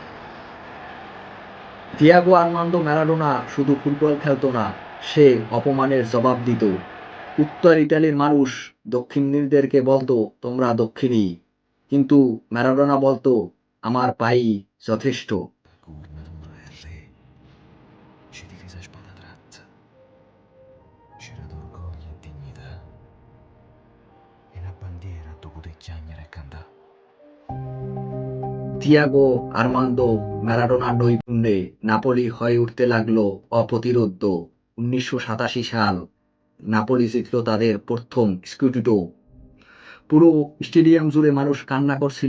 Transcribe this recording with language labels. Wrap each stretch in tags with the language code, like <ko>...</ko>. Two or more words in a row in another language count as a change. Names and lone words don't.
<bn>ডিয়েগো আর্মান্দো ম্যারাডোনা শুধু ফুটবল খেলতো না, সে অপমানের জবাব দিত। উত্তর ইতালির মানুষ দক্ষিণীদেরকে বলতো, তোমরা দক্ষিণী। কিন্তু ম্যারাডোনা বলতো, আমার পাই যথেষ্ট।</bn> <nap>Governatore e re, ci divise spada tratta, c'era d'orgoglio e dignità, e una bandiera dove poter chiagnere e cantare.</nap> <bn>তিয়াগো আর্মান্দো ম্যারাডোনার নৈপুণ্যে নাপোলি হয়ে উঠতে লাগলো অপ্রতিরোধ্য। 1987 সাল নাপোলি জিতল তাদের প্রথম স্কুডেটো। পুরো স্টেডিয়াম জুড়ে মানুষ কান্না করছিল।</bn>